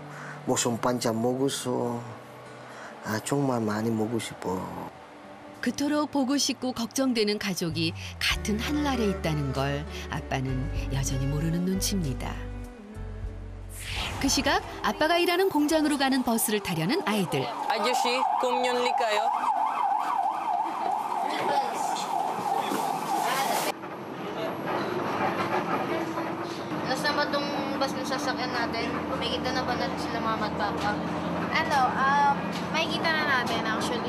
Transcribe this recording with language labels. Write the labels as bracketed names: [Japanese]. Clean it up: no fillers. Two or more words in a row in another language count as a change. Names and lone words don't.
[Korean] 무슨 반찬 먹었어. 정말 많이 먹고 싶어. 그토록 보고 싶고 걱정되는 가족이 같은 하늘 아래 있다는 걸 아빠는 여전히 모르는 눈치입니다. 그 시각 아빠가 일하는 공장으로 가는 버스를 타려는 아이들. 아저씨, 공연리 kayo? [Filipino] Nasaan ba itong bus na sasakyan natin? Makikita na ba natin sila mama at papa? Makikita na natin actually.